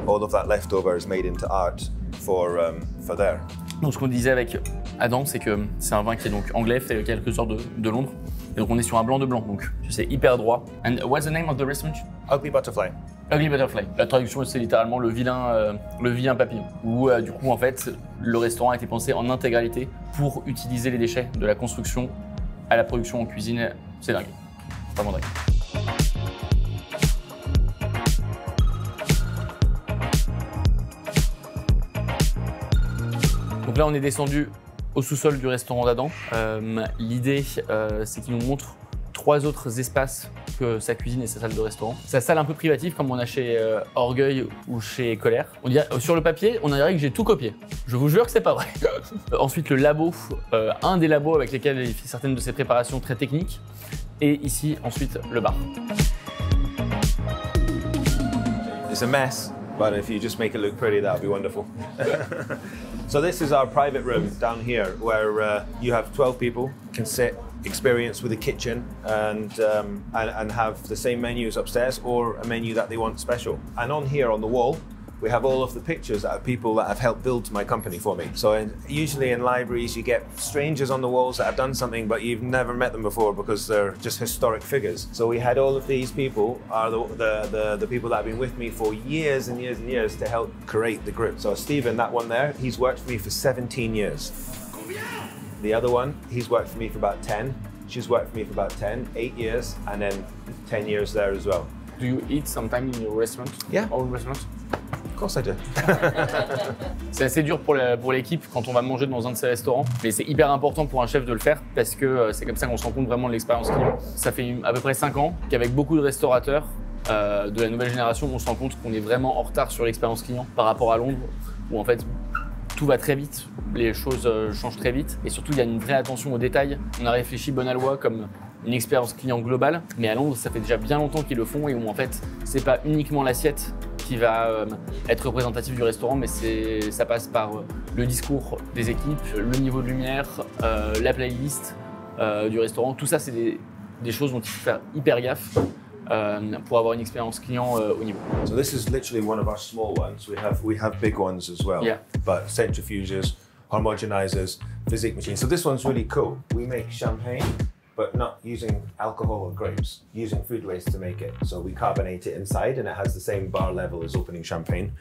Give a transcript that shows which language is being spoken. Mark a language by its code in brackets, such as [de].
[en] All of that leftover is made into art for there. [fr] Donc ce qu'on disait avec Adam, c'est que c'est un vin qui est donc anglais, fait quelques heures de Londres. Et donc on est sur un blanc de blanc, donc c'est hyper droit. [en] And what's the name of the restaurant? Ugly Butterfly. Ugly Butterfly. [fr] La traduction, c'est littéralement le vilain papillon. Où du coup, en fait, le restaurant a été pensé en intégralité pour utiliser les déchets de la construction à la production en cuisine. C'est dingue. C'est vraiment dingue. Donc là, on est descendu au sous-sol du restaurant d'Adam. L'idée, c'est qu'il nous montre 3 autres espaces que sa cuisine et sa salle de restaurant. Sa salle un peu privative, comme on a chez Orgueil ou chez Colère. On dirait, sur le papier, on dirait que j'ai tout copié. Je vous jure que c'est pas vrai. Ensuite, le labo, un des labos avec lesquels il fait certaines de ses préparations très techniques. Et ici, ensuite, le bar. [en] It's a mess, but if you just make it look pretty, that would be wonderful. So this is our private room down here, where you have 12 people can sit, experience with a kitchen, and have the same menus upstairs or a menu that they want special. And on here on the wall, we have all of the pictures that are people that have helped build my company for me. So usually in libraries, you get strangers on the walls that have done something, but you've never met them before because they're just historic figures. So we had all of these people are the people that have been with me for years and years and years to help create the group. So Stephen, that one there, he's worked for me for 17 years. The other one, he's worked for me for about 10. She's worked for me for about 10, 8 years, and then 10 years there as well. Do you eat sometime in your restaurant? Yeah. Own restaurant? Of course I do. [fr] C'est assez dur pour l'équipe quand on va manger dans un de ces restaurants, mais c'est hyper important pour un chef de le faire parce que c'est comme ça qu'on se rend compte vraiment de l'expérience client. Ça fait à peu près 5 ans qu'avec beaucoup de restaurateurs de la nouvelle génération, on se rend compte qu'on est vraiment en retard sur l'expérience client par rapport à Londres, où en fait tout va très vite, les choses changent très vite et surtout il y a une vraie attention aux détails. On a réfléchi Bonalois comme une expérience client globale, mais à Londres ça fait déjà bien longtemps qu'ils le font et où en fait c'est pas uniquement l'assiette qui va être représentatif du restaurant, mais ça passe par le discours des équipes, le niveau de lumière, la playlist du restaurant. Tout ça, c'est des choses dont il faut faire hyper gaffe pour avoir une expérience client au niveau. [en] So this is literally one of our small ones. We have big ones as well. Yeah. But centrifuges, homogenizers, physique machines. So this one's really cool. We make champagne, but not using alcohol or grapes, using food waste to make it. So we carbonate it inside and it has the same bar level as opening champagne.